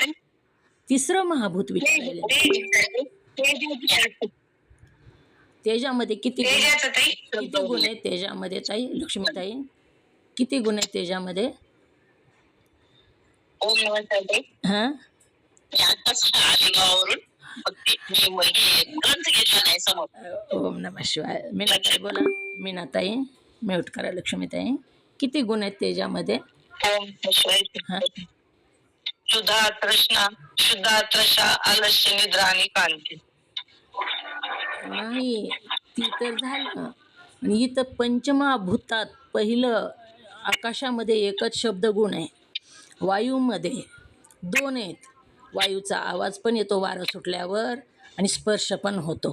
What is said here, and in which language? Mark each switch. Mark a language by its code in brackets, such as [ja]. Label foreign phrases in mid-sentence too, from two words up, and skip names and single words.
[mr] तिसरं महाभूत विचारायला. तेजामध्ये किती गुण आहेत तेजामध्ये ताई? लक्ष्मीताई किती गुण आहेत तेजामध्ये? हां, [sa] ओम नमः शिवाय. [mr] मीनाताई बोला. मीनाताई म्यूट करा. लक्ष्मीताई किती गुण आहेत तेजामध्ये? हां, शुद्धा तृष्णा, शुद्धा त्रषा, आलस्य, निद्रा आणि कांती. नाही, ती तर झालं. आणि इथं पंचमहाभूतात पहिलं आकाशामध्ये एकच शब्दगुण आहे. वायूमध्ये 2 आहेत. वायूचा आवाज पण येतो वारं सुटल्यावर आणि स्पर्श पण होतो.